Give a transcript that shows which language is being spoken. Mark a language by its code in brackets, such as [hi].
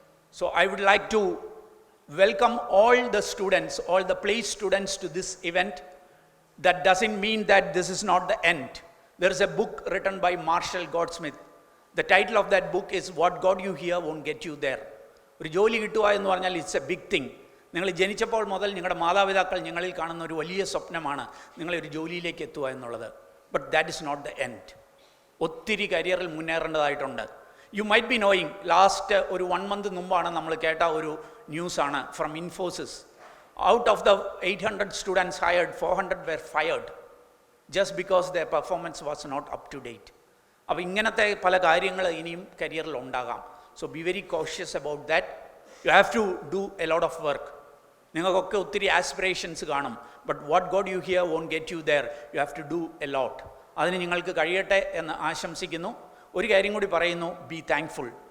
[en] So I would like to welcome all the students, all the placed students to this event. That doesn't mean that this is not the end. There is a book written by Marshall Goldsmith. The title of that book is What Got You Here Won't Get You There. [ml] ഒരു ജോലി കിട്ടുക എന്ന് പറഞ്ഞാൽ [en] It's a big thing. [ml] നിങ്ങൾ ജനിച്ചപ്പോൾ മുതൽ നിങ്ങളുടെ മാതാപിതാക്കൾ നിങ്ങളിൽ കാണുന്ന ഒരു വലിയ സ്വപ്നമാണ് നിങ്ങളെ ഒരു ജോലിയിലേക്ക് എത്തുക എന്നുള്ളത്. [en] But that is not the end. [ml] ഒത്തിരി കരിയറിൽ മുന്നേറേണ്ടതായിട്ടുണ്ട്. [en] you might be knowing, [ml] last ഒരു 1 month മുമ്പാണ് നമ്മൾ കേട്ട ഒരു ന്യൂസാണ് from Infosys. [en] Out of the 800 students hired, 400 were fired just because their performance was not up to date. [ml] അപ്പോൾ ഇങ്ങനത്തെ പല കാര്യങ്ങൾ ഇനിയും കരിയറിൽ ഉണ്ടാകാം. [en] So be very cautious about that. You have to do a lot of work. [ml] നിങ്ങൾക്കൊക്കെ ഒത്തിരി aspirations കാണും. [en] But what got you here won't get you there. You have to do a lot. [ml] അതിന് നിങ്ങൾക്ക് കഴിയട്ടെ എന്ന് ആശംസിക്കുന്നു. ഒരു കാര്യം കൂടി പറയുന്നു, [en] Be thankful.